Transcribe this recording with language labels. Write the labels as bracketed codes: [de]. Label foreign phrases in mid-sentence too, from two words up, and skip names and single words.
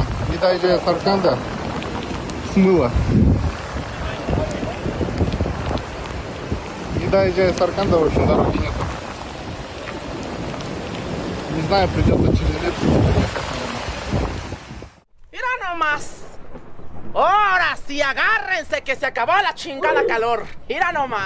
[ru] Не доезжая Сарканда, смыло. Не доезжая Сарканда, в общем, дороги нету. Не знаю, придется через лето ехать. [es] Mira nomás. Ahora sí, agárrense que se acabó la chingada calor. Mira nomás.